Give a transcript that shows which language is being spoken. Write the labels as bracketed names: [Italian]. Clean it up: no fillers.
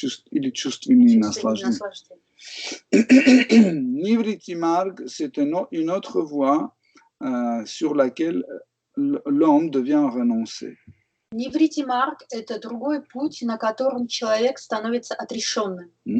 [Russian] Или чувственные наслаждения. [French] Nivriti Marg, c'est une autre voie sur laquelle l'homme devient renoncé. [Russian] Ниврити Марг – это другой путь, на котором человек становится отрешенным.